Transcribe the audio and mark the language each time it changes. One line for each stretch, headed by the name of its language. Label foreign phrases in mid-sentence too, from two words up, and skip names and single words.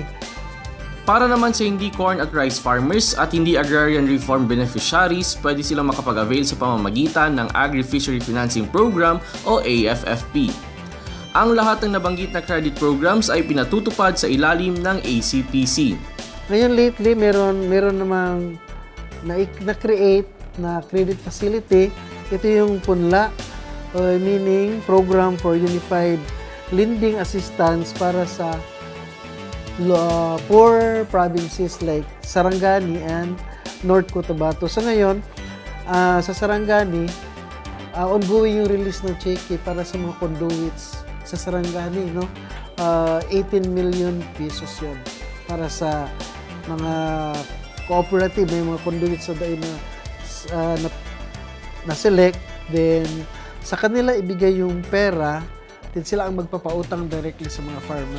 Filipino: Para naman sa hindi corn at
English: rice farmers
Filipino: at hindi
English: agrarian reform beneficiaries,
Filipino: pwede silang makapag-avail sa pamamagitan ng Agri-Fishery Financing Program o AFFP. Ang lahat ng nabanggit na
English: credit programs
Filipino: ay pinatutupad sa ilalim ng ACPC. Ngayon lately, meron namang na-create na
English: credit facility.
Filipino: Ito yung PUNLA,
English: meaning Program for Unified Lending Assistance
Filipino: para sa
English: poor provinces like Sarangani and North Cotabato.
Filipino: Sa ngayon, sa Sarangani, ongoing yung release ng cheque para sa mga conduits sa Sarangani, no? 18 million pesos yun para sa mga cooperative, may mga conduits sa daig na select, then sa kanila ibigay yung pera, then sila ang magpapautang directly sa mga farmer.